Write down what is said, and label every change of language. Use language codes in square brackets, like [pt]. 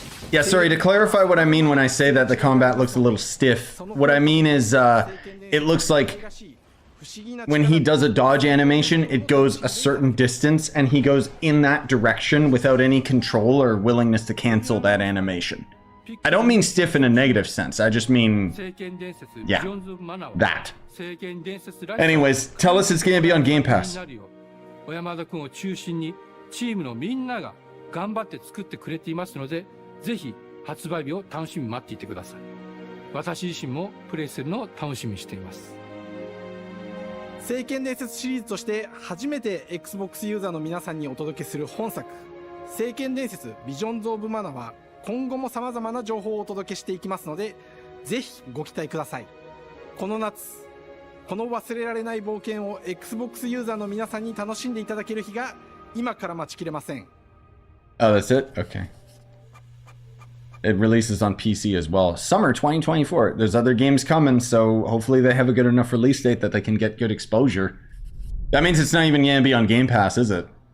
[en] Yeah, sorry, to clarify what I mean when I say that the combat looks a little stiff, what I mean is it looks like when he does a dodge animation, it goes a certain distance and he goes in that direction without any control or willingness to cancel that animation. I don't mean stiff in a negative sense, I just mean, yeah, that. Anyways, tell us it's going to be on Game Pass. [ja] 小山田君を中心にチームのみんなが頑張って作ってくれていますので、ぜひ発売日を楽しみに待っていてください。私自身もプレイするのを楽しみにしています。聖剣伝説シリーズとして初めて Xbox ユーザーの皆さんにお届けする本作聖剣伝説ビジョンズ・オブ・マナは今後も様々な情報をお届けしていきますので、ぜひご期待ください。この夏、この忘れられない冒険を Xbox ユーザーの皆さんに楽しんでいただける日が今から待ちきれません。 [en] Oh, that's it? Okay. It releases on PC as well. Summer 2024. There's other games coming, so hopefully they have a good enough release date that they can get good exposure. That means it's not even going to be on Game Pass, is it?